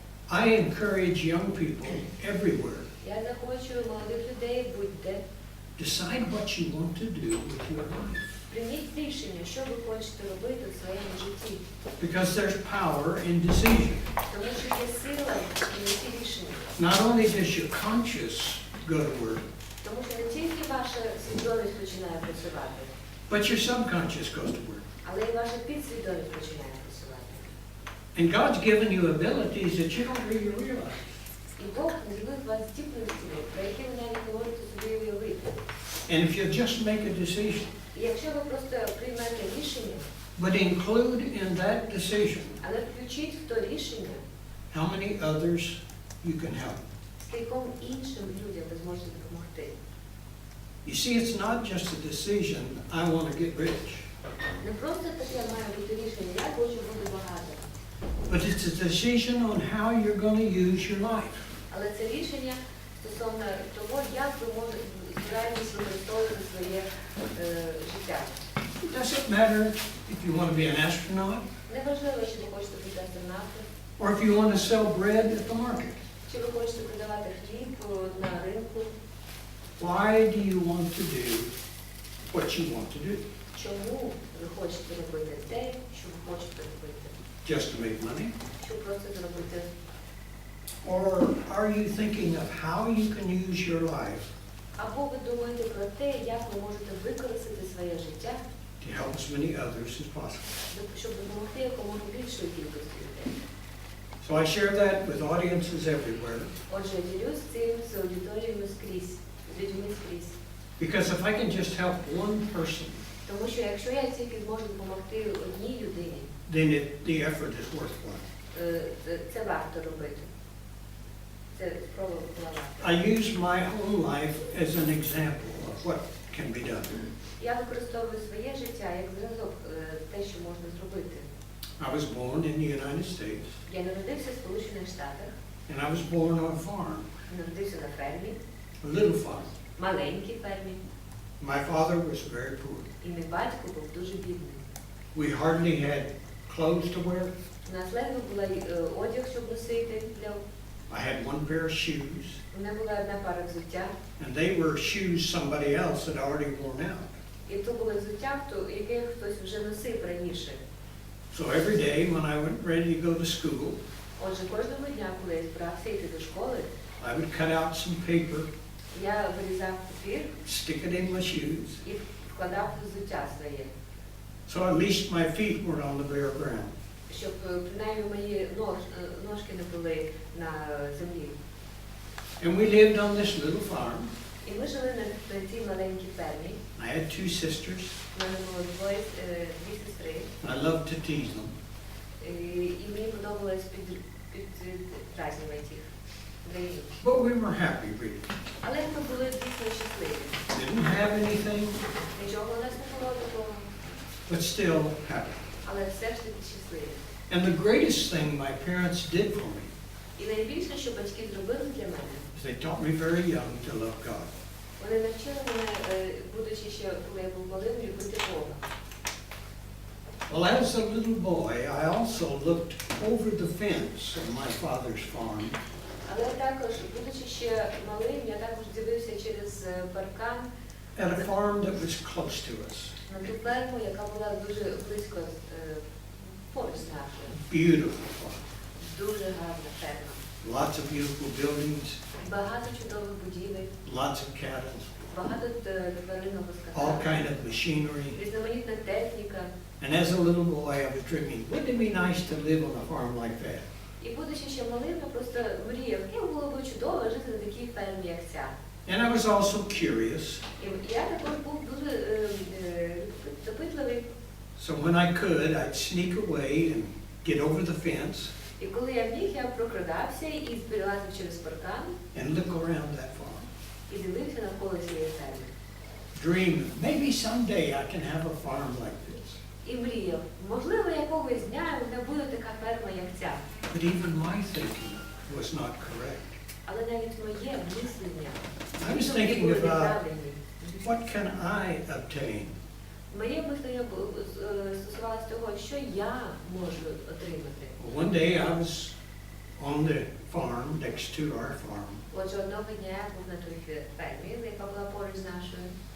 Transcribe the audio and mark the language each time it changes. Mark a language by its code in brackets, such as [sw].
[en] I encourage young people everywhere, [uk] Я захочу молодих людей будь-де. [en] decide what you want to do with your life. [uk] Прийміть рішення, що ви хочете робити в своєму житті. [en] Because there's power in decision. [uk] Тому що є сила в прийнятті рішення. [en] Not only does your conscious go to work, [uk] Тому що не тільки ваша свідомість починає працювати, [en] but your subconscious goes to work. [uk] але й ваша підсвідомість починає працювати. [en] And God's given you abilities that you don't really realize. [uk] І Бог наділив вас здібностями, про які ви навіть не можете собі уявити. [en] And if you just make a decision, [uk] І якщо ви просто приймете рішення, [en] but include in that decision [uk] але включіть в то рішення, [en] how many others you can help. [uk] скільком іншим людям ви зможете допомогти. [en] You see, it's not just a decision, I want to get rich, [uk] Не просто таке має бути рішення, я хочу бути багатим, [en] but it's a decision on how you're going to use your life. [uk] але це рішення стосовно того, як ви збираєтесь використовувати своє життя. [en] It doesn't matter if you want to be an astronaut [uk] Неважливо, чи ви хочете бути астронавтом, [en] or if you want to sell bread at the market. [uk] чи ви хочете продавати хліб на ринку. [en] Why do you want to do what you want to do? [uk] Чому ви хочете робити те, що ви хочете робити? [en] Just to make money? [uk] Щоб просто зробити? [en] Or are you thinking of how you can use your life [uk] Або ви думаєте про те, як ви можете використати своє життя, [en] to help as many others as possible? [uk] щоб допомогти якомога більшої кількості людей? [en] So I share that with audiences everywhere, [uk] Отже, я ділюсь цим з аудиторіями скрізь, з людьми скрізь. [en] because if I can just help one person, [uk] Тому що якщо я тільки зможу допомогти одній людині, [en] then the effort is worthwhile. [uk] це варто робити. Це спроба була варта. [en] I use my own life as an example of what can be done. [uk] Я використовую своє життя як зразок те, що можна зробити. [en] I was born in the United States, [uk] Я народився в Сполучених Штатах, [en] and I was born on a farm, [uk] народився на фермі, [en] a little farm. [uk] маленькій фермі, [en] My father was very poor. [uk] і мій батько був дуже бідний. [en] We hardly had clothes to wear. [uk] У нас ледве була одяг, щоб носити. [en] I had one pair of shoes, [uk] У мене була одна пара взуття, [en] and they were shoes somebody else had already worn out. [uk] і то були взуття, яке хтось вже носив раніше. [en] So every day when I went ready to go to school, [uk] Отже, кожного дня, коли я збирався йти до школи, [en] I would cut out some paper, [uk] я вирізав папір [en] stick it in my shoes, [uk] і вкладав взуття своє, [en] so at least my feet weren't on the bare ground. [uk] щоб принаймні мої ножки не були на землі. [en] And we lived on this little farm. [uk] І ми жили на цій маленькій фермі. [en] I had 2 sisters. [uk] У мене було дві сестри. [en] I loved to tease them. [uk] І мені подобалось підразнювати їх. [en] But we were happy, really. [uk] Але ми були дійсно щасливі. [en] Didn't have anything, [uk] Нічого у нас не було такого, [en] but still happy. [uk] але все ж таки щасливі. [en] And the greatest thing my parents did for me [uk] І найбільше, що батьки зробили для мене, [en] is they taught me very young to love God. [uk] вони навчили мене, будучи ще, коли я був малим, любити Бога. [en] Well, as a little boy, I also looked over the fence of my father's farm [uk] Але також, будучи ще малим, я також дивився через паркан [en] at a farm that was close to us. [uk] на ту ферму, яка була дуже близько поруч з нашою. [en] Beautiful farm. [uk] Дуже гарна ферма. [en] Lots of beautiful buildings, [uk] Багато чудових будівель, [en] lots of cattle, [uk] багато тваринного [en] all [uk] скота, [en] kind of machinery. [uk] різноманітна техніка. [en] And as a little boy, I was dreaming, wouldn't it be nice to live on a farm like that? [uk] І будучи ще малим, я просто мріяв, як було б чудово жити на такій фермі, як ця. [en] And I was also curious, [uk] І я також був дуже допитливий. [en] so when I could, I'd sneak away and get over the fence [uk] І коли я міг, я прокрадався і перелазив через паркан [en] and look around that farm. [uk] і дивився навколо цієї ферми. [en] Dream, maybe someday I can have a farm like this. [uk] І мріяв, можливо, якогось дня в мене буде така ферма, як ця. [en] But even my thinking was not correct. [uk] Але навіть моє мислення [en] I was [uk] не [en] thinking [uk] були [en] about [uk] неправильні. [en] what can I obtain? [uk] Моє мислення стосувалося того, що я можу отримати. [en] One day I was on the farm next to our farm. [uk] Отже, одного дня я був на той фермі, яка була поруч з нашою.